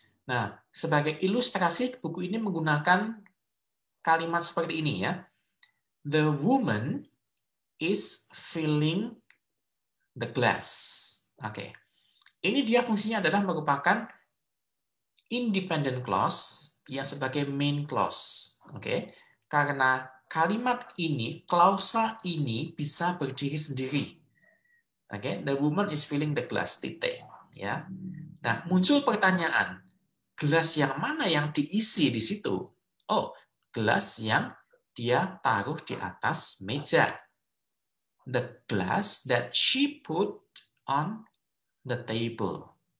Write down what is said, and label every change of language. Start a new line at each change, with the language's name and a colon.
Indonesian: Nah, sebagai ilustrasi, buku ini menggunakan kalimat seperti ini ya.
English: The woman is filling the glass.
Indonesian: Oke. Ini dia fungsinya adalah merupakan independent clause yang sebagai main clause. Oke. Karena kalimat ini, klausa ini bisa berdiri sendiri. Oke,
English: the woman is filling the glass,
Indonesian: titik. Ya. Nah, muncul pertanyaan, gelas yang mana yang diisi di situ? Oh, gelas yang dia taruh di atas meja.
English: The glass that she put on the table.